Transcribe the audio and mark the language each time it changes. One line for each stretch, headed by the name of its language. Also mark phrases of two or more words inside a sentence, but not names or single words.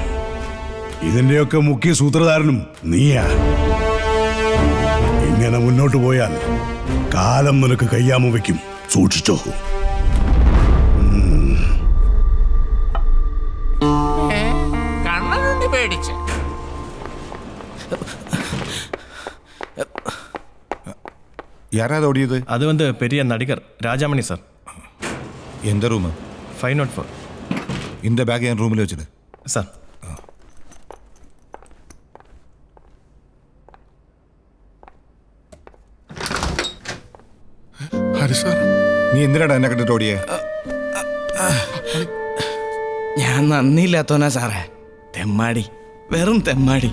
Malayalam: ഇതിന്റെയൊക്കെ മുഖ്യ സൂത്രധാരനും നീയാ. ഇങ്ങനെ മുന്നോട്ട് പോയാൽ കാലം നിനക്ക് കയ്യാമ വയ്ക്കും. സൂക്ഷിച്ചോ. കണ്ണനുണ്ണി പേടിച്ച്.
Tamil: யாராவது ஓடியது? அது வந்து பெரிய நடிகர் ராஜாமணி சார். எந்த ரூமு? 504. இந்த பேக் என் ரூமில் வச்சுடு சார்.
Malayalam: ഹരി സാർ, നീ എന്തിനാടാ എന്നെ കണ്ടിട്ട് ഓടിയേ? ഞാൻ നന്ദിയില്ലാത്തോനാ സാറേ. തെമ്മാടി, വെറും തെമ്മാടി.